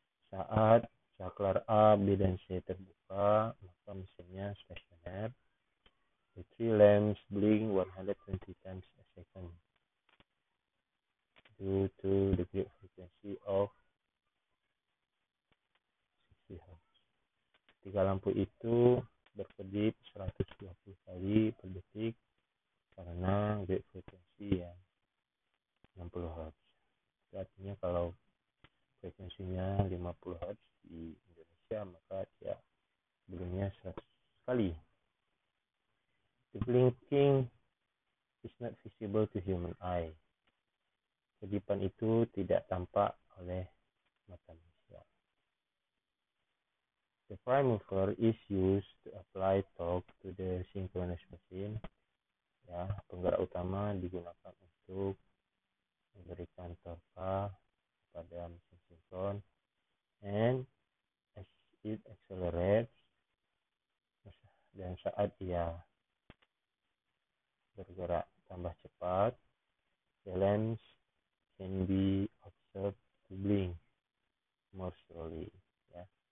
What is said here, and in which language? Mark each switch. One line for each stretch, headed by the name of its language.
Indonesian: Saat saklar A, B, dan C terbuka, maka mesinnya stasioner.
English: The three lamps blink 120 times a second due to the great frequency of 60 Hz.
Indonesian: Tiga lampu itu berkedip 120 kali per detik karena great frekuensi yang 60 Hz. Artinya kalau frekuensinya 50 Hz di Indonesia, maka ya blingnya 100 kali.
English: The blinking is not visible to human eye.
Indonesian: Kedipan itu tidak tampak oleh mata manusia.
English: The prime mover is used to apply torque to the synchronous machine.
Indonesian: Ya, penggerak utama digunakan untuk memberikan torque pada mesin sinkron,
English: and as it accelerates,
Indonesian: dan saat ia bergerak tambah cepat,
English: the lamps can be observed to blink more slowly.
Indonesian: Ya.